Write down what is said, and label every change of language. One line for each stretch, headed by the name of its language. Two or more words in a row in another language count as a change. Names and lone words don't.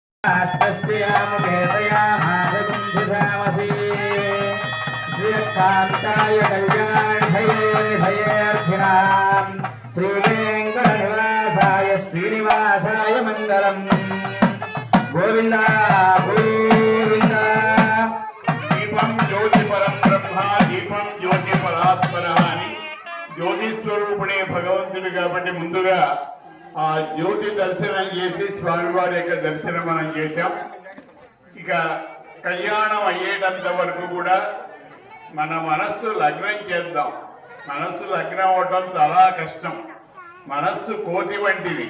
Sanskrit: श्रीकांताय कल्याणर्थयेऽर्थिनां श्रीवेंकटनिवासाय श्रीनिवासाय मंगलम्। गोविंद गोविंद। दीपं ज्योति परम ब्रह्म दीपं ज्योति परात्परः
Telugu: అని జ్యోతి స్వరూపుడే భగవంతుడు కాబట్టి ముందుగా ఆ జ్యోతి దర్శనం చేసి స్వామివారి యొక్క దర్శనం మనం చేశాం. ఇక కళ్యాణం అయ్యేటంత వరకు కూడా మన మనస్సు లగ్నం చేద్దాం. మనస్సు లగ్నం అవటం చాలా కష్టం. మనస్సు కోతి వంటిది.